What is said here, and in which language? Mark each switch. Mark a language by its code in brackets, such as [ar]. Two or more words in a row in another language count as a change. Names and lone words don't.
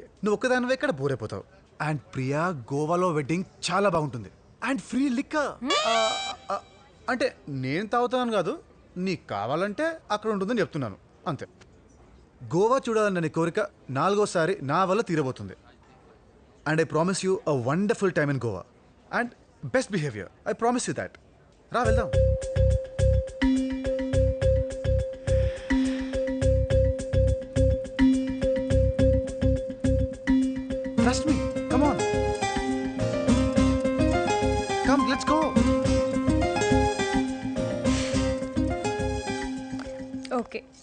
[te] నువ్వు ఒక్కదానివే ఇక్కడ బోర్ అయిపోతావు. అండ్ ప్రియా, గోవాలో వెడ్డింగ్ చాలా బాగుంటుంది. [en] and free liquor. [te] అంటే నేను తాగుతాను కాదు, నీకు కావాలంటే అక్కడ ఉంటుందని చెప్తున్నాను అంతే. గోవా చూడాలన్న కోరిక 4వసారి నా వల్ల తీరబోతుంది. [en] and I promise you a wonderful time in Goa and best behaviour. I promise you that. [te] రా వెళ్దాం. [en] Trust me. Come on. Come, let's go. ఓకే.